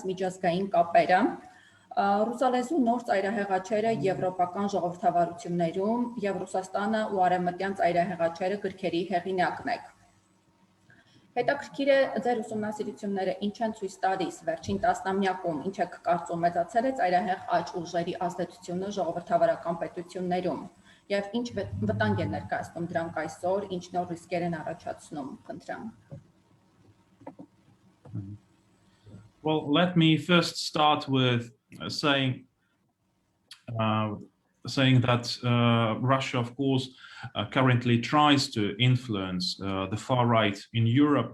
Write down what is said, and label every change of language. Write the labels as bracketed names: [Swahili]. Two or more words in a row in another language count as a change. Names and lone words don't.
[Armenian] միջազգային կապերը։ Ռուսալեզու նոր ծայրահեղ աջերը եվրոպական ժողովրդավարություններում եւ Ռուսաստանը ու արևմտյան ծայրահեղ աջերը գրքերի հեղինակն եք։ Հետաքրքիր է ձեր ուսումնասիրությունները ինչ են ցույց տալիս վերջին տասնամյակում, ինչ եք կարծում մեծացել է ծայրահեղ աջ ուժերի ազդեցությունը ժողովրդավարական պետություններում եւ ինչ վտանգ են ներկայացնում դրանք այսօր, ինչ նոր ռիսկեր են առաջացնում, խնդրեմ։ [English] Well, let me first start with saying that Russia, of course, currently tries to influence the far right in Europe.